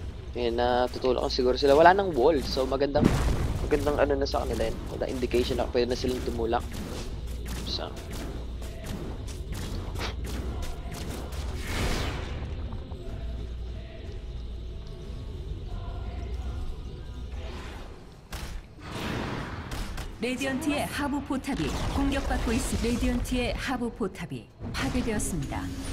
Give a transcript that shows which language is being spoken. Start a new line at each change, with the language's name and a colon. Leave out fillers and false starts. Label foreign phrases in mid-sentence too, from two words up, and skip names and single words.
Filipino: Eh, natutulak ko siguro sila. Wala nang wall. So, magandang ano na sa kanila yun. Wala indication na pwede na silang tumulak. So,
Korean: 레디언트의 하부 포탑이 공격받고 있습니다. 레디언트의 하부 포탑이 파괴되었습니다.